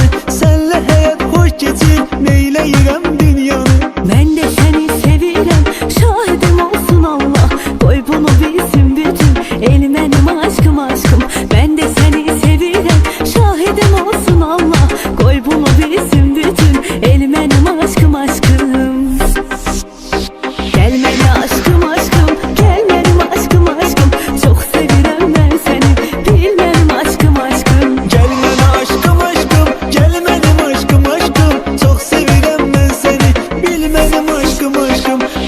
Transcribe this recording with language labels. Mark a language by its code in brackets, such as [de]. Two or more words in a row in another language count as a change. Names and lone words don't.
[tr] Senle hayat hoş geçir, [az] neyleyirem dünyanı. Mən də səni sevirəm, şahidim olsun Allah. Qoy bunu bilsin bütün el mənim aşkım aşkım. Mən də səni sevirəm, şahidim olsun Allah. Qoy bunu bilsin bütün el mənim aşkım aşkım. Gel məni aşkım aşkım, gel mənim aşkım aşkım. Çox sevirəm mən səni, bil mənim aşkım aşkım. [tr] Gel bana aşkım aşkım, gel benim aşkım aşkım. Çok sevirem ben seni, bil benim aşkım aşkım.